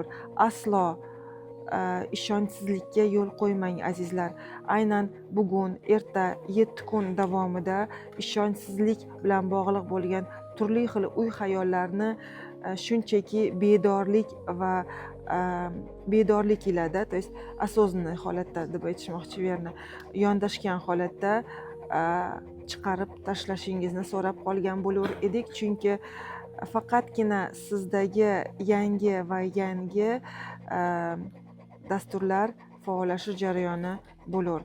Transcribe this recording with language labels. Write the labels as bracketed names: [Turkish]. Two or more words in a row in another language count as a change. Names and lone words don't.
[Uzbek] Aslo ishonchsizlikka yo'l qo'ymang azizlar. Aynan bugun, erta 7 kun davomida ishonchsizlik bilan bog'liq bo'lgan turli xil xayollarni shunchaki bedorlik ilada, [Russian] то есть осознанный [Uzbek] holatda deb aytishmoqchi bu yerni, yondashgan holatda chiqarib tashlashingizni so'rab qolgan bo'lar edik, chunki faqatgina sizdagi yangi dasturlar faollashish jarayoni bo'lar.